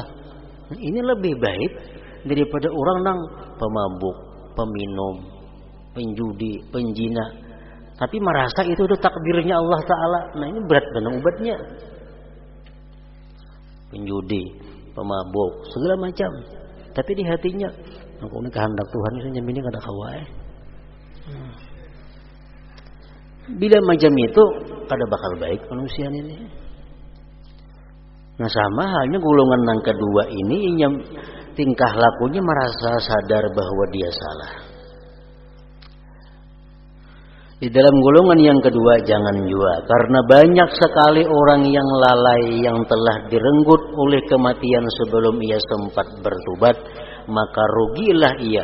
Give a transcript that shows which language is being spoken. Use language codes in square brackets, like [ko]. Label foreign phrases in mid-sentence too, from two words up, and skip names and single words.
[id] Ini lebih baik daripada orang nang pemabuk, peminum, penjudi, penjina. Tapi merasa itu udah takdirnya Allah Ta'ala. Nah ini berat benar ubatnya. Penjudi, pemabuk, segala macam. [bjn] Tapi di hatinya, aku ini kehendak Tuhan ini nyamini kada kawai. Bila macam itu, kada bakal baik manusia ini. [id] Nah sama halnya golongan yang kedua ini yang tingkah lakunya merasa sadar bahwa dia salah. Di dalam golongan yang kedua jangan jua, karena banyak sekali orang yang lalai yang telah direnggut oleh kematian sebelum ia sempat bertobat, maka rugilah ia.